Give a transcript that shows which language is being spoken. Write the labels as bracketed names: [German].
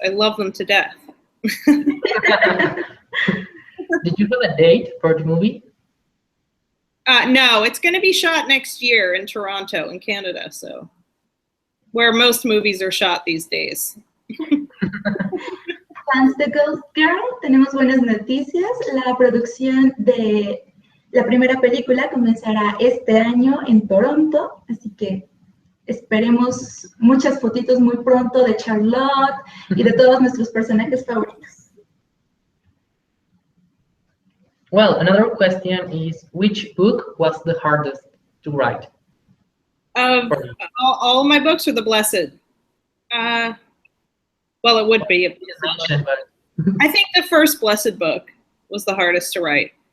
[English] I love them to death. Did you have a date for the movie? No, it's going to be shot next year in Toronto, in Canada, so where most movies are shot these days. [Spanish] Fans de Ghostgirl, tenemos buenas noticias. La producción de la primera película comenzará este año en Toronto, así que esperemos muchas fotitos muy pronto de Charlotte y de todos nuestros personajes favoritos. [English] Well, another question is, which book was the hardest to write? All of my books are The Blessed. Well, it would be. I think the first Blessed book was the hardest to write.